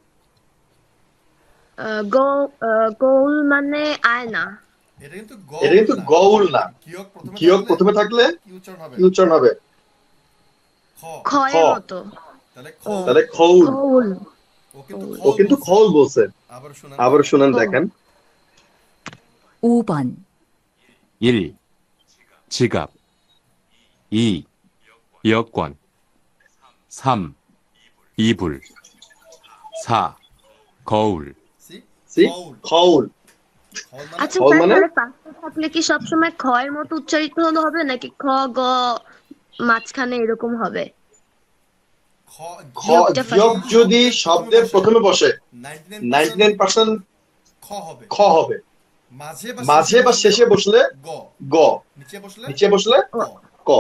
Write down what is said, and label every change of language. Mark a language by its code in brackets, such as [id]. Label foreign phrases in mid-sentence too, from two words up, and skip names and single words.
[bn] গোল মানে আয়না। এটা কিন্তু গৌল না, কিয়ক প্রথমে থাকলে কি উচ্চারণ হবে? খয়ের মতো। তাহলে খৌল। খৌল। ও কিন্তু খৌল বলছে। আবার শুনেন দেখেন। [ko] 5번. 1. 지갑. 2. 여권. 3. 이불. 4. 거울. [bn] সি? খৌল। আচ্ছা খৌল স্যার, মানে? তাহলে পাসপোর্ট থাকলে কি সবসময় খয়ের মতো উচ্চারিত হবে নাকি খ গ মাঝখানে এরকম হবে? ইয়ক যদি শব্দের প্রথমে বসে 99% খ হবে, মাঝে বা শেষে বসলে গ, নিচে বসলে ক।